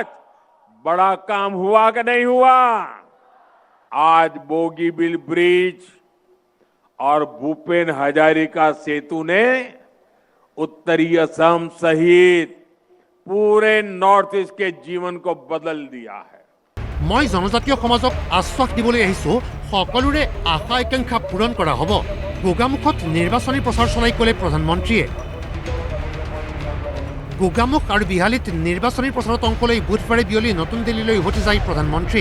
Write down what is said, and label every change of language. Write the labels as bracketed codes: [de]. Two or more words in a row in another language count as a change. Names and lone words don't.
[hi] बड़ा काम हुआ कि नहीं हुआ? आज बोगीबिल ब्रिज और भूपेन हजारिका सेतु ने उत्तरी असम सहित पूरे नॉर्थ ईस्ट के जीवन को बदल दिया है। [as] মই জনজাতীয় সমাজক আশ্বাস দিবলৈ আহিছো সকলোৰে আশা আকাংক্ষা পূৰণ কৰা হ'ব। গোগামুখত নিৰ্বাচনী প্ৰচাৰ চলাই ক'লে প্ৰধানমন্ত্ৰীয়ে। গোগামুখ আৰু বিহালীত নিৰ্বাচনী প্ৰচাৰত অংশ লৈ বুধবাৰে বিয়লি নতুন দিল্লীলৈ উভতি যায় প্ৰধানমন্ত্ৰী।